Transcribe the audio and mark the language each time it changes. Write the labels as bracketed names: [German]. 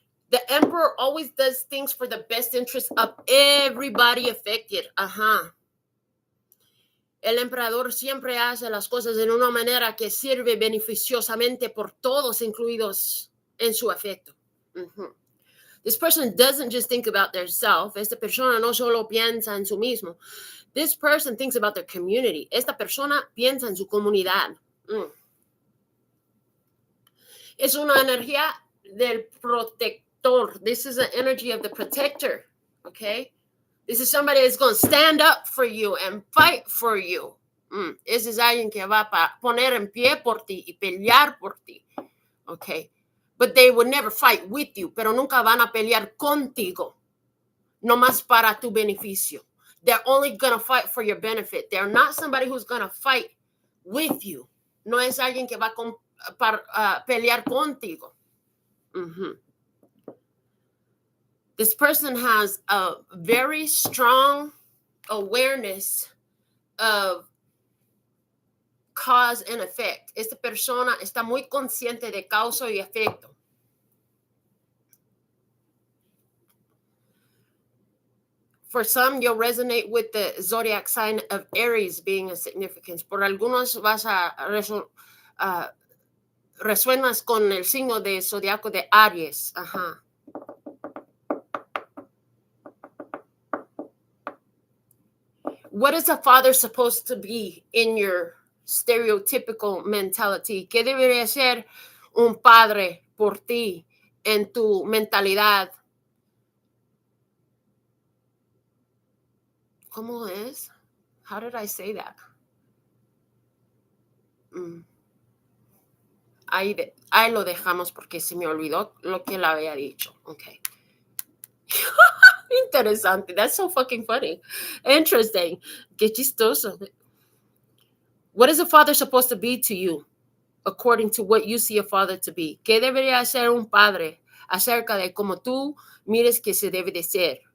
[English] The emperor always does things for the best interest of everybody affected. Ajá. [Spanish] El emperador siempre hace las cosas de una manera que sirve beneficiosamente por todos, incluidos en su afecto. Uh-huh. [English] This person doesn't just think about their self. [Spanish] Esta persona no solo piensa en sí mismo. [English] This person thinks about their community. [Spanish] Esta persona piensa en su comunidad. Es una energía del protector. [English] This is an energy of the protector. Okay? This is somebody that's going to stand up for you and fight for you. [Spanish] Ese es alguien que va a poner en pie por ti y pelear por ti. [English] Okay. But they would never fight with you. [Spanish] Pero nunca van a pelear contigo. No más para tu beneficio. [English] They're only going to fight for your benefit. They're not somebody who's going to fight with you. [Spanish] No es alguien que va a pelear contigo. Mm-hmm. [English] This person has a very strong awareness of cause and effect. [Spanish] Esta persona está muy consciente de causa y efecto. [English] For some, you'll resonate with the zodiac sign of Aries being a significance. [Spanish] Por algunos vas a resuenas con el signo de zodiaco de Aries. Ajá. [English] What is a father supposed to be in your stereotypical mentality? [Spanish] ¿Qué debería ser un padre por ti en tu mentalidad? ¿Cómo es? [English] How did I say that? [Spanish] Ahí lo dejamos porque se me olvidó lo que le había dicho. Okay. Interesante. [English] That's so fucking funny. Interesting. [Spanish] Qué chistoso. [English] What is a father supposed to be to you according to what you see a father to be? [Spanish] ¿Qué debería ser un padre acerca de cómo tú mires que se debe de ser?